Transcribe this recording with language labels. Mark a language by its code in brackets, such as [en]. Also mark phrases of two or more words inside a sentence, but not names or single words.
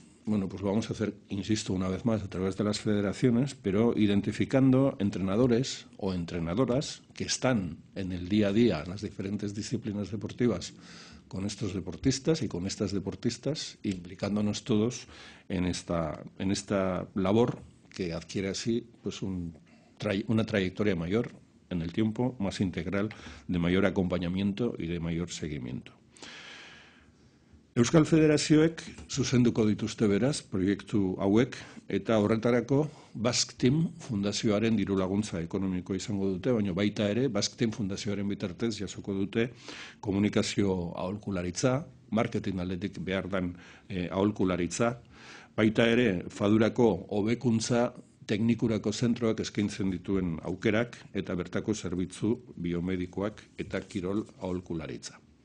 [es] bueno, pues lo vamos a hacer, insisto, una vez más, a través de las federaciones, pero identificando entrenadores o entrenadoras que están en el día a día en las diferentes disciplinas deportivas con estos deportistas y con estas deportistas, implicándonos todos en esta labor que adquiere así pues una trayectoria mayor en el tiempo, más integral, de mayor acompañamiento y de mayor seguimiento. [eu] Euskal Federazioek zuzenduko dituzte beraz proiektu hauek eta horretarako Basque Team Fundazioaren diru laguntza ekonomikoa izango dute, baina baita ere Basque Team Fundazioaren bitartez jasoko dute komunikazio aholkularitza, marketing aldetik behar den aholkularitza, baita ere fadurako hobekuntza teknikurako zentroak eskaintzen dituen aukerak eta bertako zerbitzu biomedikoak eta kirol aholkularitza.